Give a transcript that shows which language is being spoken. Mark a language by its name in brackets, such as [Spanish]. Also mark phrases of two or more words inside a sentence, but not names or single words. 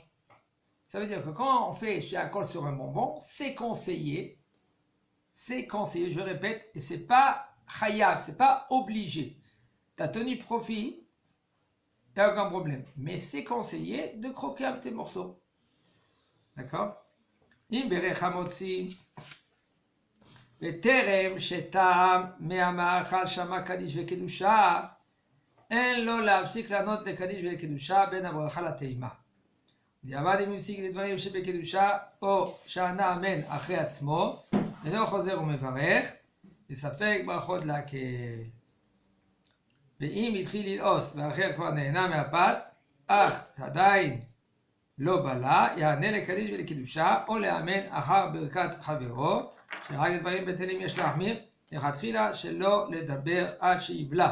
[French] Ça veut dire que quand on fait chez Akol sur un bonbon, c'est conseillé, je répète, et c'est pas chayav, c'est pas obligé. Tu as tenu profit, il n'y a aucun problème. Mais c'est conseillé de croquer un petit morceau. D'accord? [Hebrew] אם בירך המוציא, וטרם שטעם מהמאכל שמע קדיש וקדושה, אין לו להפסיק לענות לקדיש ולקדושה בין הברכה לתהימה. דיעבד אם הפסיק לדברים שבקדושה או שענה אמן אחרי עצמו, אינו חוזר ומברך, וספק ברכות להקל. ואם התחיל ללעוס והאחר כבר נהנה מהפת, אך עדיין לא בלה, יענה לקדיש ולקדושה, או לאמן אחר ברכת חברו, שרק לדברים בטלים יש להחמיר, לכתחילה שלא לדבר עד שיבלע.